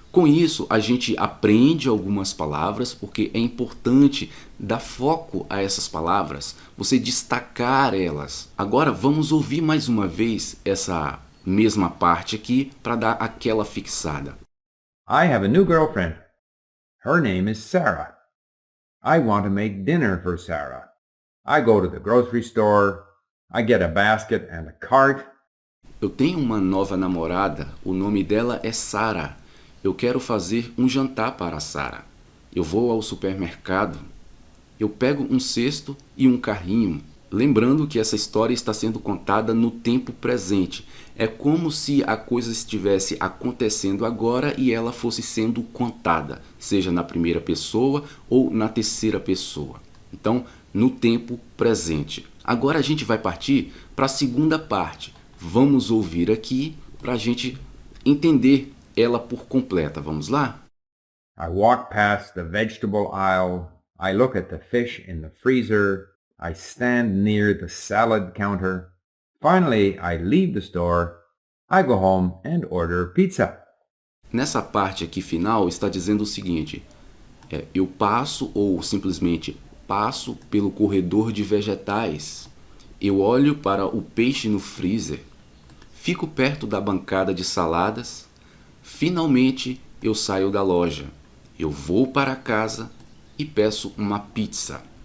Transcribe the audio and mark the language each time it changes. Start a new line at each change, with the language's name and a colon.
Portuguese: Com isso, a gente aprende algumas palavras, porque é importante dar foco a essas palavras, você destacar elas. Agora, vamos ouvir mais uma vez essa mesma parte aqui para dar aquela fixada.
English: I have a new girlfriend. Her name is Sarah. I want to make dinner for Sarah. I go to the grocery store. I get a basket and a cart.
Portuguese: Eu tenho uma nova namorada, o nome dela é Sarah. Eu quero fazer um jantar para a Sarah. Eu vou ao supermercado. Eu pego um cesto e um carrinho. Lembrando que essa história está sendo contada no tempo presente. É como se a coisa estivesse acontecendo agora e ela fosse sendo contada, seja na primeira pessoa ou na terceira pessoa. Então, no tempo presente. Agora a gente vai partir para a segunda parte. Vamos ouvir aqui para a gente entender ela por completa. Vamos lá?
English: I walk past the vegetable aisle. I look at the fish in the freezer. I stand near the salad counter. Finally, I leave the store. I go home and order pizza.
Portuguese: Nessa parte aqui final está dizendo o seguinte: eu passo ou simplesmente passo pelo corredor de vegetais. Eu olho para o peixe no freezer. Fico perto da bancada de saladas. Finalmente, eu saio da loja. Eu vou para casa e peço uma pizza.